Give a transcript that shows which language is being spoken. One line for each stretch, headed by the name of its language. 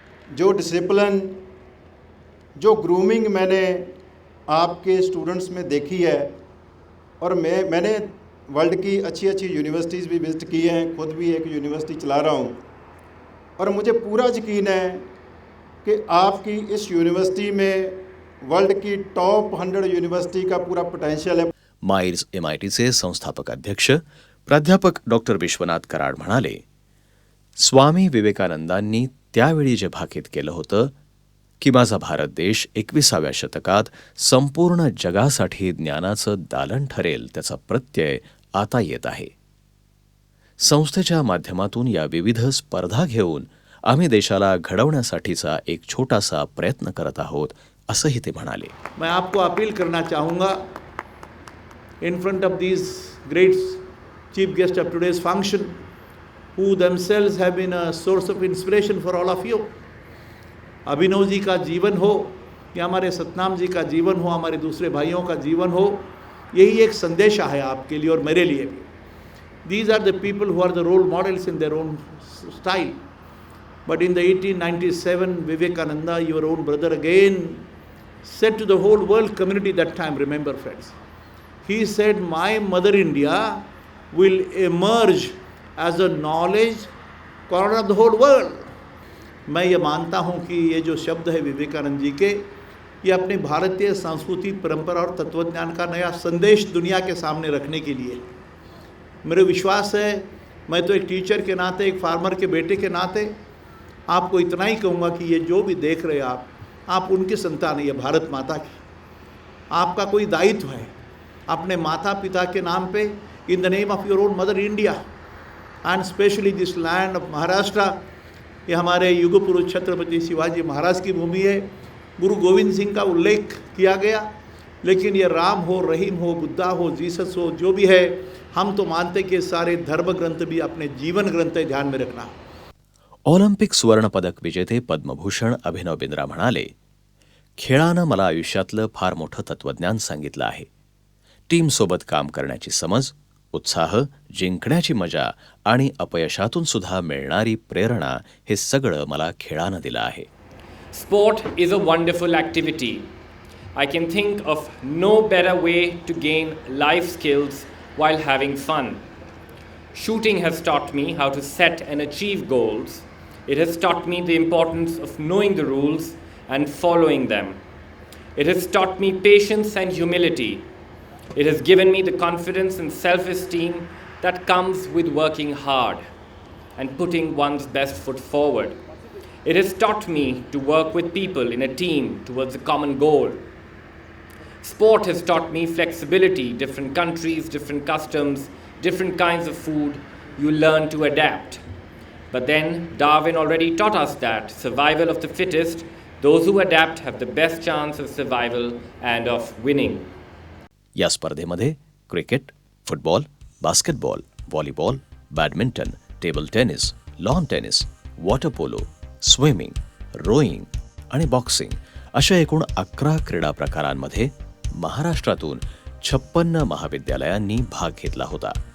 Hindi: जो डिसिप्लिन, जो ग्रूमिंग मैंने आपके स्टूडेंट्स में देखी है और मैंने वर्ल्ड की अच्छी अच्छी यूनिवर्सिटीज़ भी विज़िट की हैं, खुद भी एक यूनिवर्सिटी चला रहा हूँ और मुझे पूरा यकीन है कि आपकी इस यूनिवर्सिटी में वर्ल्ड की टॉप 100 यूनिवर्सिटी का पूरा पोटेंशियल है.
Marathi: माइल्स MITचे संस्थापक अध्यक्ष प्राध्यापक डॉक्टर विश्वनाथ कराड म्हणाले, स्वामी विवेकानंदांनी त्यावेळी जे भाकीत केलं होतं की माझा भारत देश 21व्या शतकात संपूर्ण जगासाठी ज्ञानाचं दालन ठरेल, त्याचा प्रत्यय आता येत आहे. संस्थेच्या माध्यमातून या विविध स्पर्धा घेऊन आम्ही देशाला घडवण्यासाठीचा एक छोटासा प्रयत्न करत आहोत, असंही ते म्हणाले.
Hindi: मैं आपको अपील करना चाहूँगा
English: in front of these great chief guests of today's function, who themselves have been a source of inspiration for all of you.
Hindi: Abhinav ji का जीवन हो या हमारे सतनाम जी का जीवन हो, हमारे दूसरे भाइयों का जीवन हो, यही एक संदेश है आपके लिए और मेरे लिए भी.
English: These are the people who are the role models in their own style. But in the 1897, Vivekananda, your own brother again, said to the whole world community that time, remember friends, he said, my mother India will emerge as a knowledge corner of the whole world.
Hindi: मैं ये मानता हूँ कि ये जो शब्द है विवेकानंद जी के, ये अपने भारतीय संस्कृति, परंपरा और तत्वज्ञान का नया संदेश दुनिया के सामने रखने के लिए. मेरे विश्वास है, मैं तो एक टीचर के नाते, एक फार्मर के बेटे के नाते आपको इतना ही कहूँगा कि ये जो भी देख रहे हैं आप उनकी संतान है, ये भारत माता की. आपका कोई दायित्व है अपने माता पिता के नाम पे,
English: In the name of your own mother India and specially this land of Maharashtra.
Hindi: ये हमारे युग पुरुष छत्रपति शिवाजी महाराज की भूमि है. गुरु गोविंद सिंह का उल्लेख किया गया, लेकिन ये राम हो, रहीम हो, बुद्धा हो, जीसस हो, जो भी है, हम तो मानते कि सारे धर्म ग्रंथ भी अपने जीवन ग्रंथ है, ध्यान में रखना.
Marathi: ऑलिम्पिक सुवर्णपदक विजेते पद्मभूषण अभिनव बिंद्रा म्हणाले, खेळानं मला आयुष्यातलं फार मोठं तत्वज्ञान सांगितलं आहे. टीमसोबत काम करण्याची समज, उत्साह, जिंकण्याची मजा आणि अपयशातून सुद्धा मिळणारी प्रेरणा हे सगळं मला खेळानं दिलं आहे.
English: Sport is a wonderful activity. I can think of no better way to gain life skills while having fun. Shooting has taught me how to set and achieve goals. It has taught me the importance of knowing the rules and following them. It has taught me patience and humility. It has given me the confidence and self-esteem that comes with working hard and putting one's best foot forward. It has taught me to work with people in a team towards a common goal. Sport has taught me flexibility, different countries, different customs, different kinds of food. You learn to adapt. But then Darwin already taught us that survival of the fittest, those who adapt have the best chance of survival and of winning.
Marathi: या स्पर्धेमध्ये cricket, football, basketball, volleyball, badminton, table tennis, lawn tennis, water polo, swimming, Roing आणि boxing अशा एकूण 11 क्रीडा प्रकारांमध्ये महाराष्ट्रातून 56 महाविद्यालयांनी भाग घेतला होता.